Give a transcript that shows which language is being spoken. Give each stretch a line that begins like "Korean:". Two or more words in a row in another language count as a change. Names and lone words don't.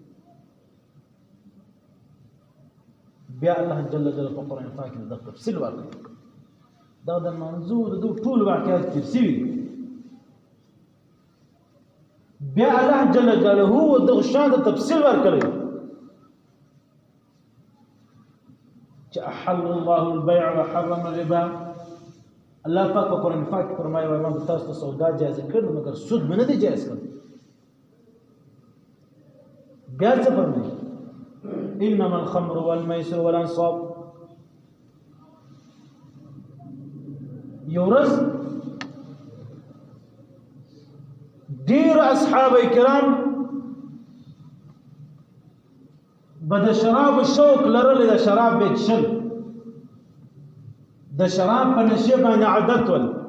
Pashto: بیا الله
Arabic: جل جلاله
Pashto: په قرآن پاک کې د تفصیل ورکړي، دا د منظور د ټول واقعات تیر شوي. بیا الله
Arabic: جل جلاله
Pashto: دغه شان د تفصیل ورکړي چې
Arabic: احل الله البيع وحرم الربا.
Pashto: الله پاک په قرآن پاک کې فرمایي وايي ما تاسو ته سودا جایز کړل مګر سود مې نه دی جایز کړ. بیا څه فرمایي؟
Arabic: انما الخمر والميسر والانصاب.
Pashto: یو ورځ ډېر اصحاب کرام به د شراب شوق لرلی، د شراب به څښل، د شراب په نشې باندې عادت ول.